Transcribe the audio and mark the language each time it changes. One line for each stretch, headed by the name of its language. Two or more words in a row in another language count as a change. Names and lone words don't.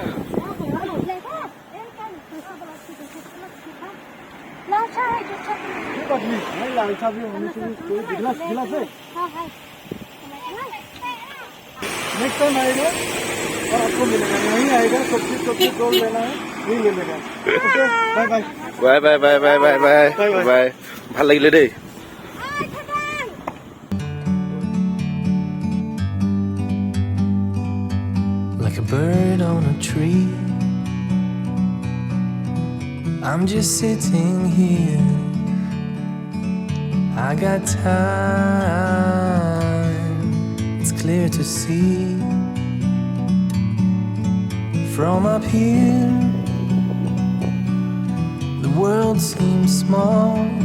English: next time
Hindi: आएगा और आपको मिलेगा नहीं आएगा सब्जी रोल लेना है नहीं ले लेगा
Assamese: बाय ভাল লাগিলে দেই
English: Like a bird on a tree I'm just sitting here I got time It's clear to see From up here The world seems small